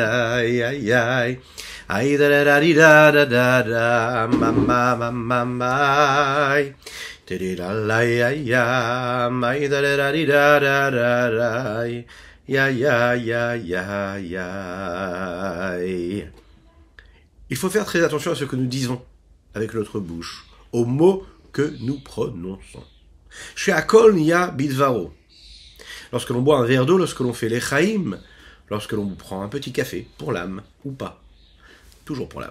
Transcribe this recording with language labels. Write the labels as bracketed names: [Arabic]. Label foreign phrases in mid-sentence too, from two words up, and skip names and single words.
[French] da ay ay ay ay da da da da da da ma ma ma ma ma da da la ay ay ay da da da da da da ya ya ya ya ya. Il faut faire très attention à ce que nous disons avec notre bouche, aux mots que nous prononçons. Chez Akol Nia Bidvaro. Lorsque l'on boit un verre d'eau, lorsque l'on fait l'echaïm, lorsque l'on prend un petit café, pour l'âme, ou pas, toujours pour l'âme.